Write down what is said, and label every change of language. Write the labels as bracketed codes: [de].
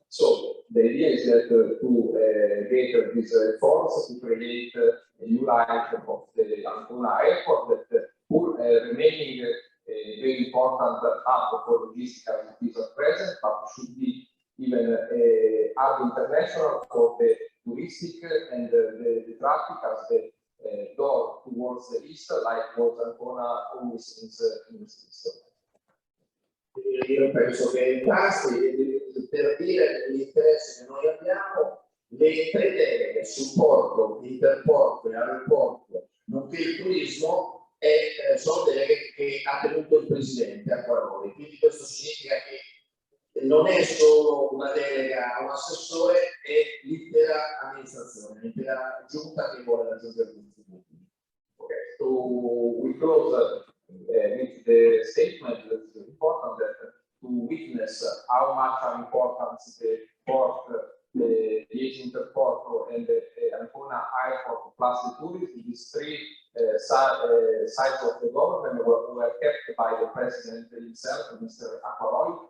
[en] So the idea is that to get these reforms to create a new life of the Ancona airport that remaining a very important hub for logistics activities at present, but should be even hub international for the touristic and the traffic as the door towards the east, like was Ancona always in the east. [it] Io penso che basti per dire l'interesse che noi abbiamo, le tre deleghe, supporto, interporto e aeroporto, nonché il turismo, sono deleghe che ha tenuto il Presidente a parole. Quindi questo significa che non è solo una delega a un assessore, è l'intera amministrazione, l'intera giunta che vuole raggiungere gli obiettivi. [en] Okay, so we close with the statement that is important that to witness how much are important the port, the Agent Porto, and the Ancona Airport plus the tourism, these three sides of the government were kept by the president himself, Mr. Aquaroy.